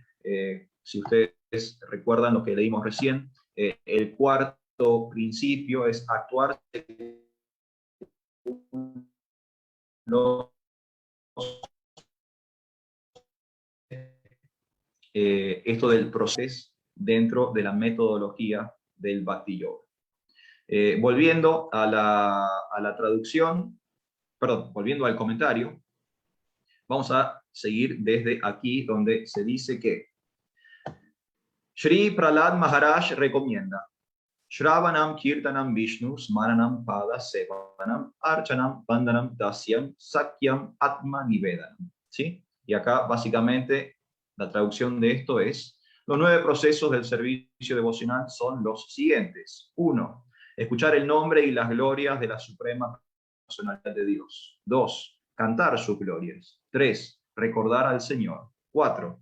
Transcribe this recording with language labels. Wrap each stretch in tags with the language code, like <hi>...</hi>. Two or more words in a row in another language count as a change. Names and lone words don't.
<es>Si ustedes recuerdan lo que leímos recién, el cuarto principio es actuar esto del proceso dentro de la metodología del Bhakti Yoga. Volviendo a la traducción, perdón, volviendo al comentario, vamos a seguir desde aquí donde se dice que Shri Prahlad Maharaj recomienda</es> <sa>Shravanam Kirtanam Vishnu Smaranam Pada Sevanam Archanam Vandanam Dasyam Sakyam Atma Nivedanam.</sa> <es>¿Sí? Y acá básicamente la traducción de esto es: los 9 procesos del servicio devocional son los siguientes. 1. Escuchar el nombre y las glorias de la suprema personalidad de Dios. 2. Cantar sus glorias. 3. Recordar al Señor. 4.</es>